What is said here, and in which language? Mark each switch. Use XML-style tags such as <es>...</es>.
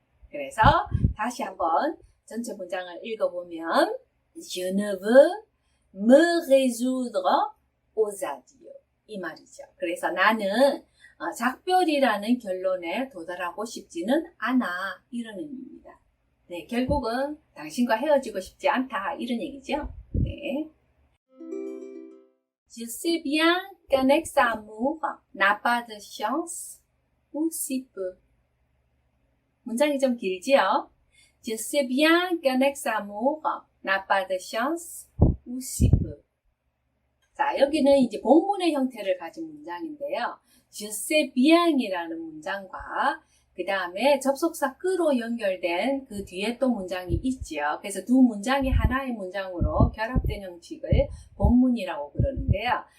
<ko>그래서 다시 한번 전체 문장을 읽어보면</ko> <fr>Je ne veux me résoudre aux adieux</fr> <ko>이 말이죠. 그래서 나는 작별이라는 결론에 도달하고 싶지는 않아 이런 의미입니다. 네, 결국은 당신과 헤어지고 싶지 않다 이런 얘기죠. 네.</ko> <fr>Je sais bien qu'un ex-amour n'a pas de chance ou si peu.</fr> <ko>문장이 좀 길지요?</ko> <fr>Je sais bien qu'un ex-amour n'a pas de chance ou si peu.</fr> <ko>자, 여기는 이제 본문의 형태를 가진 문장인데요.</ko> <fr>Je sais bien</fr> <ko>이라는 문장과 그 다음에 접속사 끄로 연결된 그 뒤에 또 문장이 있지요. 그래서 두 문장이 하나의 문장으로 결합된 형식을 본문이라고 그러는데요.</ko>